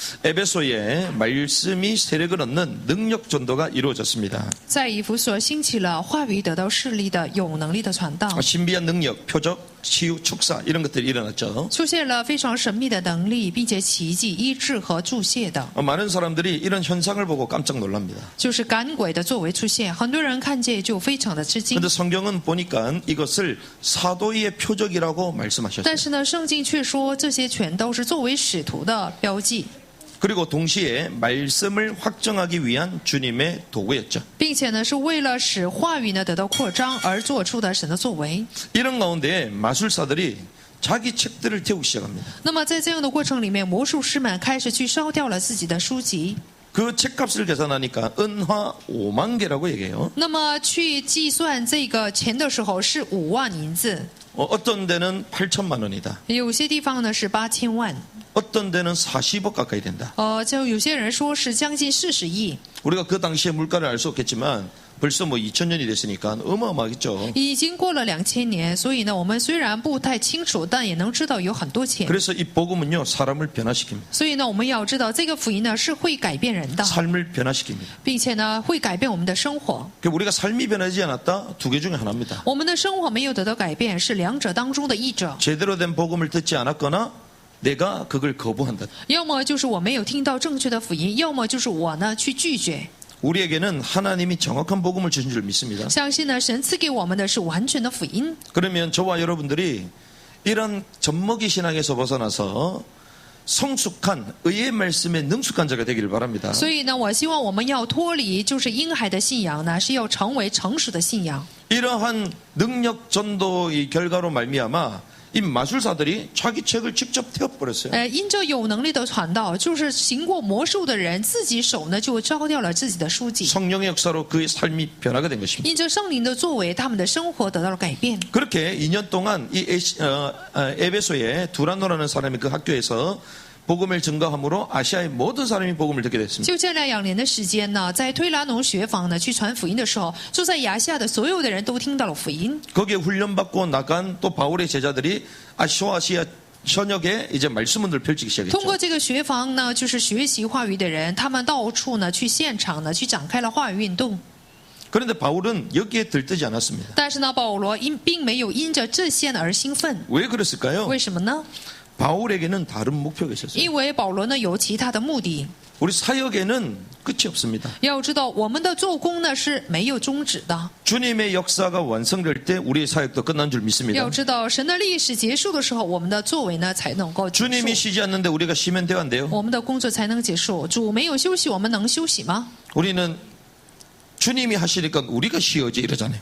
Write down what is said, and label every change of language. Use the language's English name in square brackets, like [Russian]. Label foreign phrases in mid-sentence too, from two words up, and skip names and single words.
[Korean] 에베소에 말씀이 세력을 얻는 능력 전도가 이루어졌습니다. [Chinese] 在以弗所兴起了话语得到势力的有能力的传道， [Korean] 신비한 능력, 표적, 치유, 축사 이런 것들이 일어났죠. [Chinese] 出现了非常神秘的能力，并且奇迹、医治和注泻的， [Korean] 많은 사람들이 이런 현상을 보고 깜짝 놀랍니다. [Chinese] 就是赶鬼的作为出现，很多人看见就非常的吃惊。 [Korean] 그런데 성경은 보니까 이것을 사도의 표적이라고 말씀하셨어요. [Chinese] 但是呢，圣经却说这些全都是作为使徒的标记， [Korean] 그리고 동시에 말씀을 확정하기 위한 주님의 도구였죠. [Chinese] 并且呢是为了使话语呢得到扩张而做出的神的作为。 [Korean] 이런 가운데 마술사들이 자기 책들을 태우기 시작합니다. [Chinese] 那么在这样的过程里面，魔术师们开始去烧掉了自己的书籍。 [Korean] 그 책값을 계산하니까 은화 5만 개라고 얘기해요. [Chinese] 那么去计算这个钱的时候是5万银子， [Korean] 어떤 데는 8천만 원이다. [Chinese] 有些地方呢是8000万， [Korean] 어떤 데는 40억 가까이 된다. [Chinese] 就有些人说是将近40亿。 [Korean] 우리가 그 당시에 물가를 알 수 없겠지만 벌써 2000년이 됐으니까 어마어마하겠죠. [Chinese] 已经过了2000年，所以呢，我们虽然不太清楚，但也能知道有很多钱。 [Korean] 그래서 이 복음은요 사람을 변화시킵니다. [Chinese] 所以呢，我们要知道这个福音呢是会改变人的， [Korean] 삶을 변화시킵니다. [Chinese] 并且呢会改变我们的生活。 [Korean] 우리가 삶이 변하지 않았다 두 개 중에 하나입니다. [Chinese] 我们的生活没有得到改变，是两者当中的一者。 [Korean] 제대로 된 복음을 듣지 않았거나 내가 그걸 거부한다. [Chinese] 要么就是我没有听到正确的福音，要么就是我呢去拒绝。 [Korean] 우리에게는 하나님이 정확한 복음을 주신 줄 믿습니다. [Chinese] 相信呢，神赐给我们的是完全的福音。 [Korean] 그러면 저와 여러분들이 이런 젖먹이 신앙에서 벗어나서 성숙한 의의 말씀에 능숙한 자가 되기를 바랍니다. [Chinese] 所以呢，我希望我们要脱离就是婴孩的信仰呢，是要成为成熟的信仰。 [Korean] 이러한 능력 전도의 결과로 말미암아 이 마술사들이 자기 책을 직접 태워버렸어요. [Chinese] 因着有能力的传道，就是行过魔术的人自己手呢就烧掉了自己的书籍。 [Korean] 성령의 역사로 그의 삶이 변화가 된 것입니다. [Chinese] 因着圣灵的作为，他们的生活得到了改变。 [Korean] 그렇게 2년 동안 이 에베소에 두란노라는 사람이 그 학교에서 복음을 증거함으로 아시아의 모든 사람이 복음을 듣게 됐습니다. [Chinese] 就这2年的时间呢，在推拉农学坊呢去传福音的时候，住在亚细亚的所有的人都听到了福音。 [Korean] 거기에 훈련받고 나간 또 바울의 제자들이 아시아 전역에 이제 말씀을 펼치기 [Chinese] 通过 [Korean] 시작했죠. [Chinese] 这个学坊呢，就是学习话语的人，他们到处呢去现场呢去展开了话语运动。 [Korean] 그런데 바울은 여기에 들뜨지 않았습니다. [Chinese] 但是呢，保罗并没有因着这些而兴奋。 [Korean] 왜 그랬을까요? [Chinese] 为什么呢？ [Korean] 바울에게는 다른 목표가 있었어요. [Chinese] 因为保罗呢有其他的目的。 [Korean] 우리 사역에는 끝이 없습니다. [Chinese] 要知道，我们的做工呢是没有终止的。 [Korean] 주님의 역사가 완성될 때 우리의 사역도 끝난 줄 믿습니다. [Chinese] 要知道，神的历史结束的时候，我们的作为呢才能够结 [Korean] 주님이 [Chinese] 束， [Korean] 쉬지 않는데 우리가 쉬면 돼요, 안 돼요? [Chinese] 我们的工作才能结束。主没有休息，我们能休息吗？ [Korean] 우리는 주님이 하시니까 우리가 쉬어지 이러잖아요.